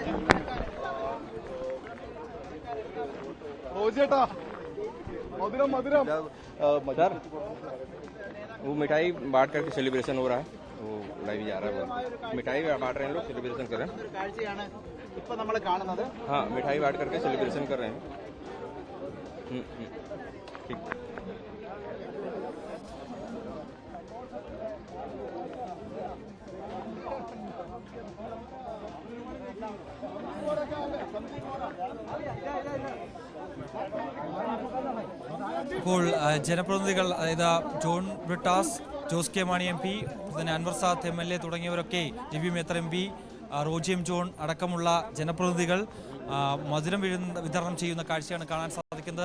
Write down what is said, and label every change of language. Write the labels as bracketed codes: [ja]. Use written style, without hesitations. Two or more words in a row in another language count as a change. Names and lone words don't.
[hi] रोजेटा मधुरम मधुरम सर, वो मिठाई बांट करके सेलिब्रेशन हो रहा है, वो लाइव जा रहा है, वो मिठाई बांट रहे हैं लोग, सेलिब्रेशन कर रहे हैं. हाँ, मिठाई बांट करके सेलिब्रेशन कर रहे हैं. ठीक. [ml] ഇപ്പോൾ ജനപ്രതിനിധികൾ അതായത് ജോൺ ബ്രിട്ടാസ്, ജോസ് കെ മാണി MP, പിന്നെ അൻവർ സാദ് MLA തുടങ്ങിയവരൊക്കെ, രവി മേത്തർ MP, റോജി എം ജോൺ അടക്കമുള്ള ജനപ്രതിനിധികൾ മധുരം വിതരണം ചെയ്യുന്ന കാഴ്ചയാണ് കാണാൻ സാധിക്കുന്നത്.